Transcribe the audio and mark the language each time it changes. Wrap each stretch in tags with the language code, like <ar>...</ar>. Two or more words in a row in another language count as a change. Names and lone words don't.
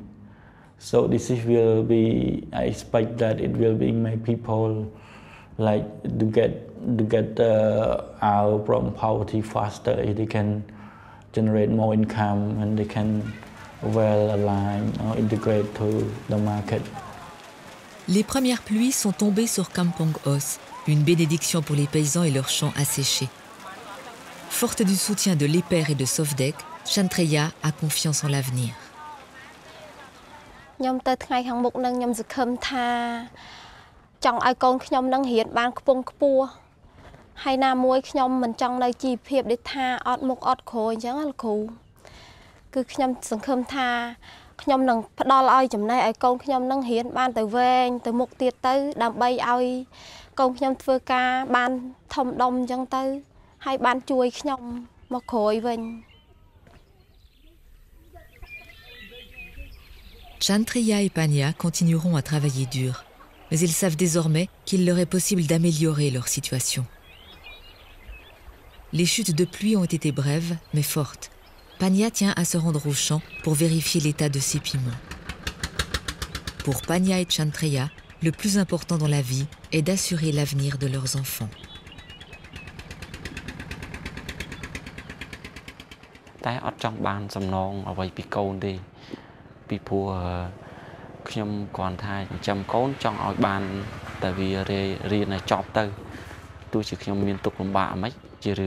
<en>So this will be, I expect that it will be make people like to get out from poverty faster. They can generate more income and they can well align or integrate to the market.</en> <fr>Les premières pluies sont tombées sur Kampong Os, une bénédiction pour les paysans et leurs champs asséchés. Forte du soutien de l'Éper et de Sovdek, Chantreya a confiance en l'avenir.</fr> <km>ខ្ញុំទៅថ្ងៃខាងមុខនឹងខ្ញុំសង្ឃឹមថាចង់ឲ្យកូនខ្ញុំនឹងរៀនបានខ្ពង់ខ្ពស់ហើយណាមួយខ្ញុំមិនចង់នៅជីវភាពដូចថាអត់មុខអត់ក្រោយអញ្ចឹងលោកគ្រូគឺខ្ញុំសង្ឃឹមថាខ្ញុំនឹងផ្ដល់ឲ្យចំណេះឲ្យកូនខ្ញុំនឹងរៀនបានទៅវែងទៅមុខទៀតទៅដើម្បីឲ្យកូនខ្ញុំធ្វើការបានធំដុំអញ្ចឹងទៅហើយបានជួយខ្ញុំមកក្រោយវិញ</km> <fr>Chantreya et Pania continueront à travailler dur, mais ils savent désormais qu'il leur est possible d'améliorer leur situation. Les chutes de pluie ont été brèves, mais fortes. Pania tient à se rendre au champ pour vérifier l'état de ses piments. Pour Pania et Chantreya, le plus important dans la vie est d'assurer l'avenir de leurs enfants.</fr> <km>តែអត់ចង់បានសំណងអ្វីពីកូនទេពីព្រោះខ្ញុំគ្រាន់ថាចិញ្ចឹមកូនចង់ឲ្យបានតែវារៀនឲ្យចប់ទៅទោះជាខ្ញុំមានទុក្ខលំបាកអ្មិចជារឿង</km>